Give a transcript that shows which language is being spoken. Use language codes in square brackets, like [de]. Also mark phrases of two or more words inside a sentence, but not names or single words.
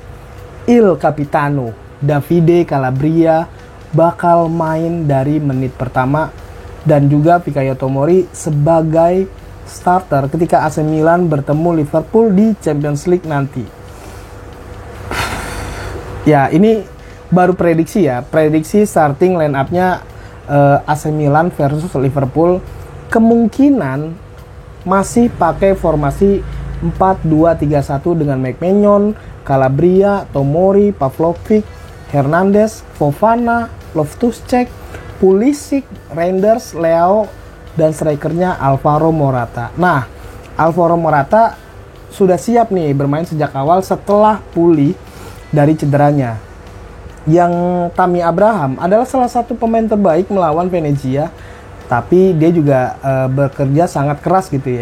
[it] Il Capitano [id] Davide Calabria bakal main dari menit pertama dan juga Fikayo Tomori sebagai starter ketika AC Milan bertemu Liverpool di Champions League nanti. Ya, ini baru prediksi ya, prediksi [en] starting line up- [id] nya AC Milan versus Liverpool kemungkinan masih pakai formasi 4-2-3-1 dengan McMahon, Calabria, Tomori, Pavlovic, Hernandez, Fofana, Loftus-Cheek, Pulisic, Reinders, Leao, dan strikernya Alvaro Morata. Nah, Alvaro Morata sudah siap nih bermain sejak awal setelah pulih dari cederanya. Yang Tammy Abraham adalah salah satu pemain terbaik melawan Venezia, tapi dia juga bekerja sangat keras gitu ya.